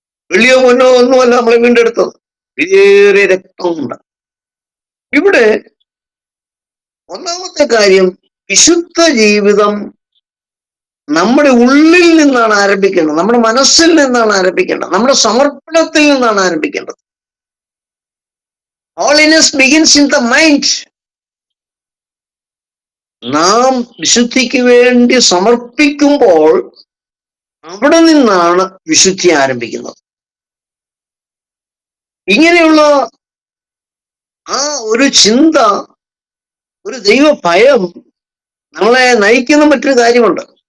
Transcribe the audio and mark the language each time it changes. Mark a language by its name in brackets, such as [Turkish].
[Malayalam] വെള്ളിയോ പൊന്നോ ഒന്നുമല്ല നമ്മളെ വീണ്ടെടുത്തത്, വിലയേറിയ രക്തമുണ്ട്. ഇവിടെ ഒന്നാമത്തെ കാര്യം, വിശുദ്ധ ജീവിതം നമ്മുടെ ഉള്ളിൽ നിന്നാണ് ആരംഭിക്കേണ്ടത്, നമ്മുടെ മനസ്സിൽ നിന്നാണ് ആരംഭിക്കേണ്ടത്, നമ്മുടെ സമർപ്പണത്തിൽ നിന്നാണ് ആരംഭിക്കേണ്ടത്. [English] Holiness begins in the mind. [Malayalam] നാം വിശുദ്ധിക്ക് വേണ്ടി സമർപ്പിക്കുമ്പോൾ അവിടെ നിന്നാണ് വിശുദ്ധി ആരംഭിക്കുന്നത്. ഇങ്ങനെയുള്ള ആ ഒരു ചിന്ത, ഒരു ദൈവഭയം നമ്മളെ നയിക്കുന്ന മറ്റൊരു കാര്യമുണ്ട്.